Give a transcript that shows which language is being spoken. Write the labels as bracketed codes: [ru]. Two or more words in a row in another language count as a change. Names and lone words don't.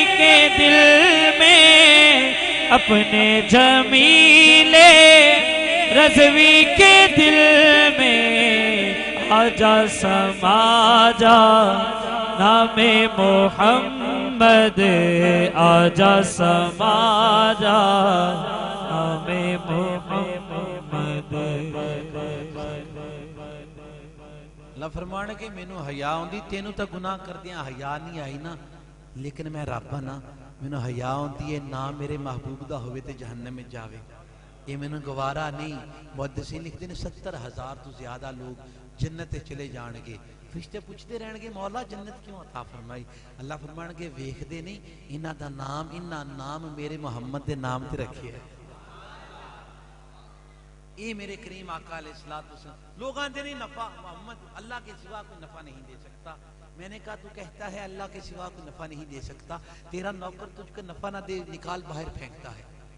[ur] کے دل میں اپنے جمیل رضوی کے دل میں آجا سما جا نام محمد آجا سما جا نام محمد [pa] اللہ فرمانے کہ مینوں حیا ہوندی تینوں تا گناہ کردیاں حیا نہیں آئی نا لیکن میں رب نا مینوں حیا ہوندی ہے نا میرے محبوب دا ہوئے تے جہنم میں جاوے یہ مینوں گوارا نہیں [ur] محدثین لکھتے ہیں [pa] 70,000 تو زیادہ لوگ جنت چلے جان گے فرشتے پوچھتے رہن گے مولا جنت کیوں عطا فرمائی اللہ فرمان گے ویکھ دے نہیں انہاں دا نام انہاں نام میرے محمد دے نام تے رکھے ہے [ur] اے میرے کریم آقا [ar] علیہ السلام [ur] لوگ آتے نہیں نفع محمد اللہ کے سوا کوئی نفع نہیں دے سکتا میں نے کہا تو کہتا ہے اللہ کے سوا کوئی نفع نہیں دے سکتا تیرا نوکر تجھ کو نفع نہ دے نکال باہر پھینکتا ہے